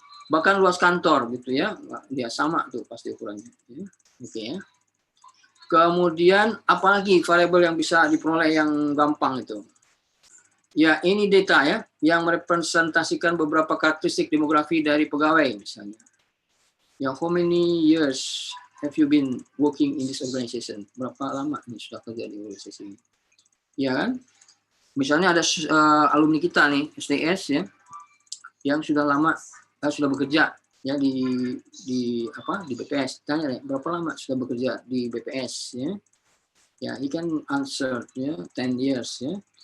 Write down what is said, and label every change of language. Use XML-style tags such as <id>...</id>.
<id>Bahkan luas kantor gitu ya, dia sama tuh pasti ukurannya ya. Oke ya. Kemudian apalagi variabel yang bisa diperoleh yang gampang itu? Ya, ini data ya, yang merepresentasikan beberapa karakteristik demografi dari pegawai misalnya.</id> <en>Ya, how many years have you been working in this organization?</en> <id>Berapa lama nih sudah kerja di organisasi ini? Ya kan? Misalnya ada alumni kita nih, SDS ya, yang sudah lama sudah bekerja ya di BPS. Tanya ya, berapa lama sudah bekerja di BPS ya? Ya,</id> <en>he can answer</en> <id>ya</id> <en>10 years</en> <id>ya.</id>